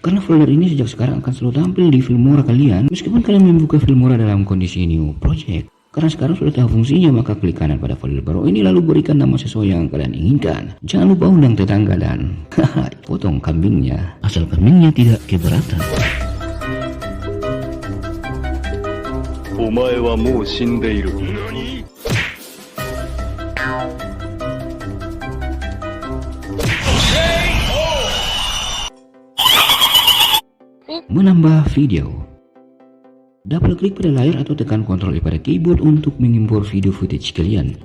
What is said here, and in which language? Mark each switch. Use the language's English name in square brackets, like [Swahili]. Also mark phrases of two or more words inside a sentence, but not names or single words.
[Indonesian] Karena folder ini sejak sekarang akan selalu tampil di Filmora kalian meskipun kalian membuka Filmora dalam kondisi [English] new project. [Indonesian] Karena sekarang sudah tahu fungsinya maka klik kanan pada folder baru ini lalu berikan nama sesuai yang kalian inginkan. Jangan lupa undang tetangga dan potong kambingnya asal kambingnya tidak keberatan. [Japanese] お前はもう死んでいる。 [Indonesian] Menambah video. Double klik pada layar atau tekan Ctrl I pada keyboard untuk mengimpor [English] video footage [Indonesian] kalian.